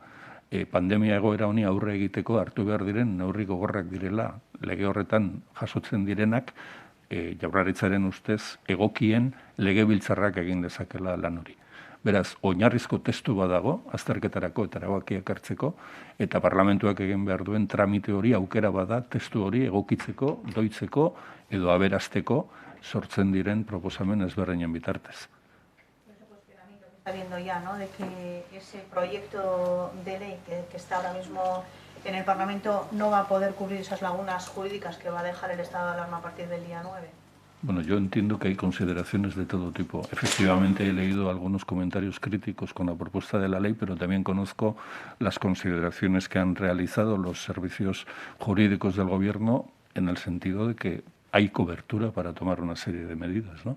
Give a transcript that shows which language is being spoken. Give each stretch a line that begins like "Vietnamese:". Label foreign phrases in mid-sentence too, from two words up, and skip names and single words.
Basque: Pandemia egoera honi aurre egiteko hartu behar diren neurri gogorrak direla, lege horretan jasotzen direnak, Jaurlaritzaren ustez egokien Legebiltzarrak egin dezakela lan hori. Beraz, oinarrizko testu badago, azterketarako eta erabakiak hartzeko, eta parlamentuak egin behar duen tramite hori aukera bada testu hori egokitzeko, doitzeko edo aberasteko sortzen diren proposamen ezberdinen bitartez.
Spanish: Está viendo ya, ¿no?, de que ese proyecto de ley que está ahora mismo en el Parlamento no va a poder cubrir esas lagunas jurídicas que va a dejar el estado de alarma a partir del día 9. Bueno, yo entiendo que hay consideraciones de todo tipo. Efectivamente, he leído algunos comentarios críticos con la propuesta de la ley, pero también conozco las consideraciones que han realizado los servicios jurídicos del Gobierno en el sentido de que hay cobertura para tomar una serie de medidas, ¿no?